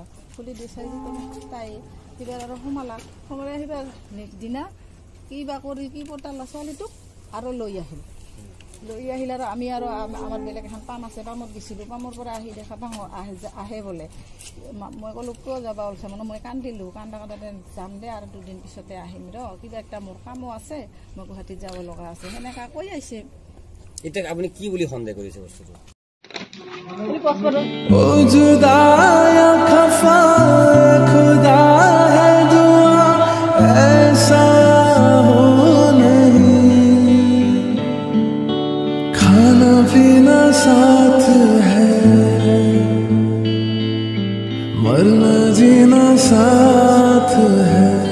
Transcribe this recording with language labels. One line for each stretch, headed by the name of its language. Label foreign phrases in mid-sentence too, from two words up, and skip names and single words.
Assamese: খুলি দি চাই তাই সিবাৰ আৰু সোমালে সিবাৰ নেক্সট দিনা কিবা কৰি কি পতালা ছোৱালীটোক আৰু লৈ আহিল আৰু আমি আৰু আমাৰ বেলেগ এখন পাম আছে পামত গৈছিলোঁ পামৰ পৰা আহি দেখা পাওঁ আহে বোলে মই ক'লোঁ কিয় যাবা ওলছে মানে মই কান্দিলোঁ কান্দোতে যাম দে আৰু দুদিন পিছতে আহিম কিবা একটা মোৰ কামো আছে মই গুৱাহাটীত যাব লগা আছে সেনেকা কৈ আহিছে এটা আপুনি কি বুলি সন্দেহ কৰিছে বস্তুটো
Hindi: ओ जुदाया खफा खुदा है दुआ ऐसा हो नहीं खाना पीना साथ है मरना जीना साथ है